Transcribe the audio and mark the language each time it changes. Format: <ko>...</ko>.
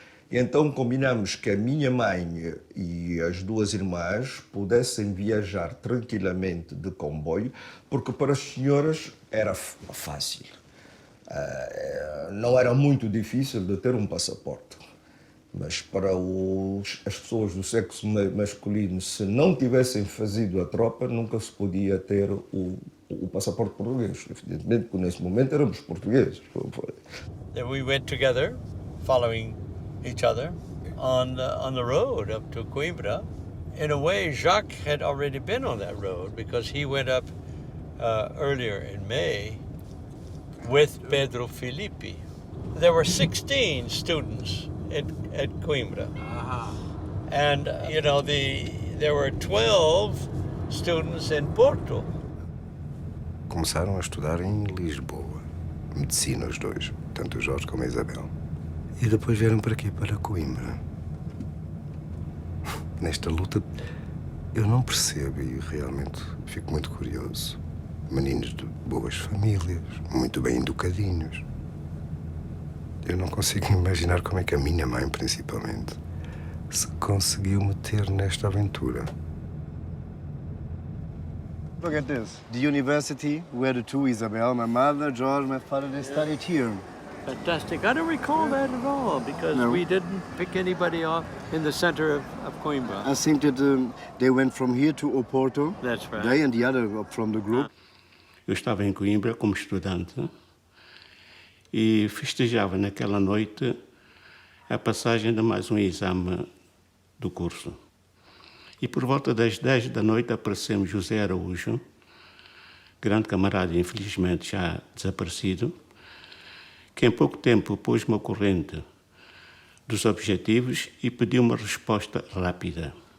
<pt>E então combinamos que a minha mãe e as duas irmãs pudessem viajar tranquilamente de comboio, porque para as senhoras era fácil. Não era muito difícil de ter um passaporte. Mas para as pessoas do sexo masculino, se não tivessem fazido a tropa, nunca se podia ter o passaporte português. Evidentemente que nesse momento éramos portugueses.</pt> <en>Then we went together, following each other, on the road up to Coimbra. In a way, Jacques had already been on that road because he went up earlier in May with Pedro Filipe. There were 16 students at Coimbra. And, there were 12 students in Porto.</en> <pt>Começaram a estudar em Lisboa, medicina os dois, tanto o Jorge como a Isabel. E depois vieram para aqui, para Coimbra. Nesta luta, eu não percebo e realmente fico muito curioso. Meninos de boas famílias, muito bem educadinhos. Eu não consigo imaginar como é que a minha mãe, principalmente, se conseguiu meter nesta aventura.</pt> <en>Look at this. The university where the two, Isabel, my mother, George, my father, they studied here. Fantastic. I don't recall that at all because we didn't pick anybody off in the center of Coimbra. I think that they went from here to Oporto. That's right. They and the other from the group.</en> <pt>Eu estava em Coimbra como estudante e festejava naquela noite a passagem de mais um exame do curso. E por volta das 10 da noite apareceu José Araújo, grande camarada, infelizmente já desaparecido, que em pouco tempo pôs-me ao corrente dos objetivos e pediu uma resposta rápida.</pt>